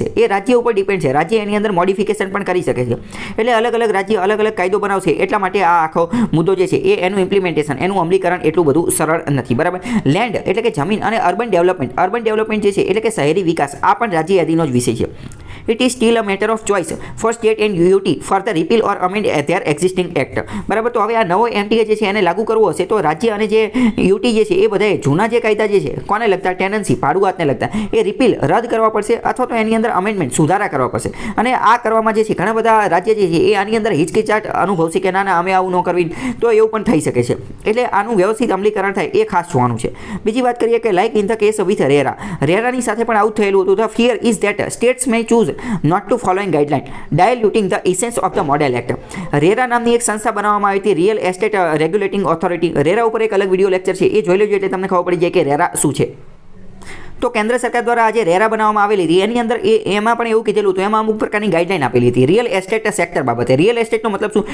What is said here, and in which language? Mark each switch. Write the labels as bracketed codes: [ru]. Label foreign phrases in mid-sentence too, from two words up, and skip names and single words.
[gu] એ રાજ્ય ઉપર ડિપેન્ડ છે, રાજ્ય એની અંદર મોડિફિકેશન પણ કરી શકે છે. એટલે અલગ અલગ રાજ્ય અલગ અલગ કાયદો બનાવશે. એટલા માટે આ આખો મુદ્દો જે છે એ એનું ઇમ્પ્લિમેન્ટેશન, એનું અમલીકરણ એટલું બધું સરળ નથી. બરાબર. લેન્ડ એટલે કે જમીન અને [en] urban development [gu] જે છે એટલે કે શહેરી વિકાસ, આ પણ રાજ્ય યાદીનો જ વિષય છે. [en] It is still a matter of choice for state and UT for the repeal or amend their existing act. [gu] બરાબર. તો હવે આ નવો MTA જે છે એને લાગુ કરવો હશે તો રાજ્ય અને જે UT જે છે એ બધાએ જૂના જે કાયદા જે છે કોને લગતા, ટેનન્સી, ભાડુઆતને લગતા, એ રિપીલ, રદ કરવા પડશે અથવા તો એની અંદર અમેન્ડમેન્ટ, સુધારા કરવા પડશે. અને આ કરવામાં જે છે ઘણા બધા રાજ્ય જે છે એ આની અંદર હિચકિચાટ અનુભવશે કે ના અમે આવું ન કરવી, તો એવું પણ થઈ શકે છે. એટલે આનું વ્યવસ્થિત અમલીકરણ થાય એ ખાસ જોવાનું છે. બીજી વાત કરીએ કે [en] like in the case with [gu] રેરાની સાથે પણ આવું થયેલું હતું. [en] the fear is that states may choose not to following guideline, diluting the essence of the model act. [gu] રેરા નામની એક સંસ્થા બનાવવામાં આવી હતી, રિયલ એસ્ટેટ રેગ્યુલેટિંગ ઓથોરિટી. રેરા ઉપર એક અલગ વિડીયો લેક્ચર છે, એ જોઈ લેજો એટલે તમને ખબર પડી જાય કે રેરા શું છે. તો કેન્દ્ર સરકાર દ્વારા આજે રેરા બનાવવામાં આવેલી હતી એની અંદર એમાં પણ એવું કીધેલું હતું, એમાં અમુક પ્રકારની ગાઈડલાઈન આપેલી હતી [en] real estate sector [gu] બાબતે. રિયલ એસ્ટેટનો મતલબ શું?